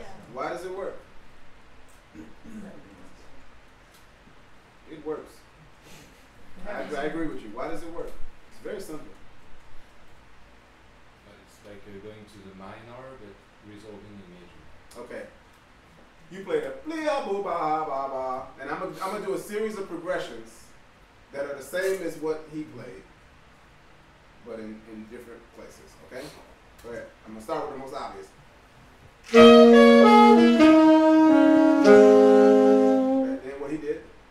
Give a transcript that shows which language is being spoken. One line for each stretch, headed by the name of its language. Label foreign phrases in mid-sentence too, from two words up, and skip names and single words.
English: Why does it work? It works. I agree with you. Why does it work? It's very simple. It's like going to the minor but resolving in major. Okay. You play the blia boo ba ba ba, and I'm gonna do a series of progressions that are the same as what he played, but in different places. Okay. Go ahead. I'm gonna start with the most obvious. And then what he did.